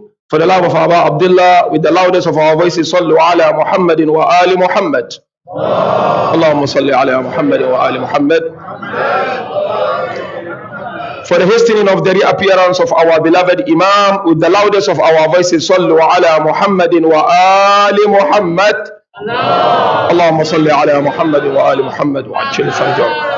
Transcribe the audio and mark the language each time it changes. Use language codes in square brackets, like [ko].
[en] For the love of Abba Abdullah, with the loudest of our voices, [ar] صلوا على محمد وآل محمد. اللهم صل على محمد وآل محمد. [en] For the hastening of the reappearance of our beloved Imam, with the loudest of our voices, [ar] صلوا على محمد وآل محمد. اللهم صل على محمد وآل محمد وعجل فرجهم.